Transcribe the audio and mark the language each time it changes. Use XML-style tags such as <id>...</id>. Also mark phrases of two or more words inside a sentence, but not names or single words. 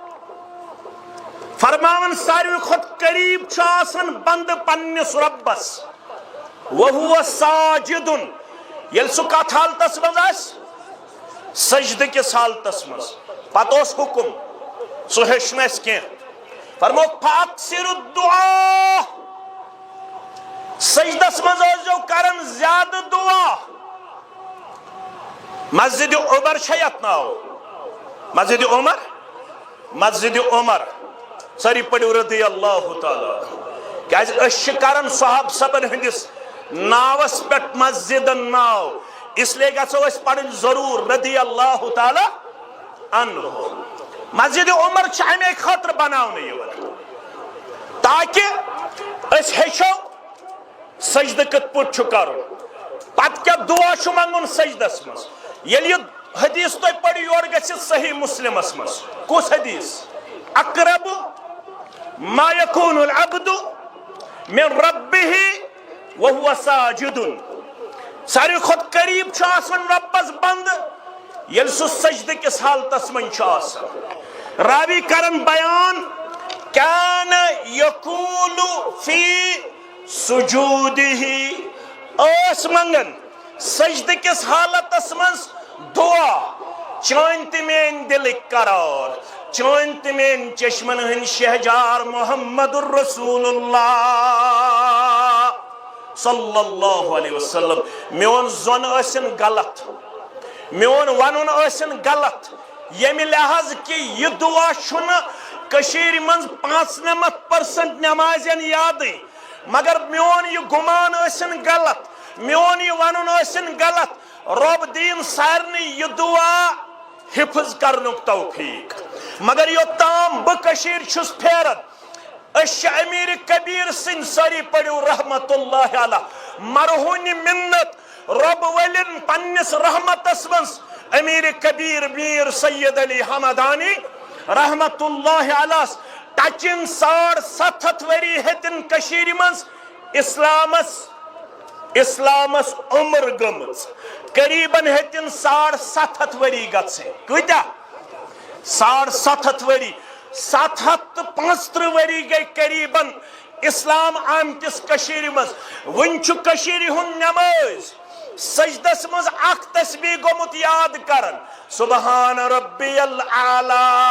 <ks>فرماون ساروی کھت قریب چھ آسن بند پنس ربس</ks> <ar>وہو ساجد</ar> <ks>یل سہ کت حالتس مز آس سجدہ کس حالتس مز پتہ اوس حکم سہ ہیچ نہ کی فرمو</ks> <ar>فاکثر الدعاء</ar> <ks>سجدس مز ٲسۍزیو کرن زیادٕ دعا مسجد عمر چھا یتھ ناو مسجد عمر مسجد عمر ساری پڑھو</ks> <ar>رضی اللہ تعالی</ar> <ks>کیاز أسۍ چھِ کران صحاب صبن ہندس ناوس پٮ۪ٹھ مسجدن ناو</ks> <ur>اس لیے</ur> <ks>گژھو أسۍ پڑھن ضرور</ks> <ar>رضی اللہ تعالی عنہ</ar> <ks>مسجد عمر چھ امے خاطر بناونہٕ یِوان تاکہ أسۍ ہیٚچھو سجدہ کت پٹ چھ کرن پت کیا دعا چھ منگن سجدس مز یل یہ حدیث تو پڑھ یور گژھِ صحیح مسلمس مز کس حدیث</ks> <ar>اقرب ما یکون العبد من ربه وهو ساجد</ar> <ks>ساروی کھت قریب چھ آسان ربس بند یل سہ سجدہ کس حالتس من چھ آسان راوی کرن بیان کان</ks> <ar>یقول فی سجودہ</ar> <ks>اس منگن سجدہ کس حالت منز دعا چانت مین دل قرار چانت مین چشمن ہن شہجار محمد</ks> <ar>الرسول اللہ صلی اللہ علیہ</ar> <ks>وسلم میون زن ٲسِن غلط میون ونن ٲسِن غلط ییٚمہِ لحاظ کہ یہ دعا چھُنہٕ کشیر منز 95% نمازین یادی مگر میون یہ گمان ٲسِن غلط میون یہ ونن ٲسِن غلط رب دین سارنی یہ دعا حفظ کرنک توفیق مگر یوتام بہ کشیر چھس پھیرن أسۍ امیر کبیر سن ساری پڑھو</ks> <ar>رحمت اللہ علیہ</ar> <ks>مرہون منت رب ولن پنس رحمتس منز امیر کبیر میر سید علی حمدانی</ks> <ar>رحمت اللہ علیہ</ar> <ks>ٹچن 750 وری ہتن کشیر منز اسلامس عمر گمز قریباً ہتن 750 وری گژھن کۭتیاہ 750 وری 735 وری گئی قریباً اسلام آمتس کشیر مز ون چھ کشیر ہن نماز سجدس مز اخ تسبیح گومت یاد کرن</ks> <ar>سبحان ربی الاعلی</ar>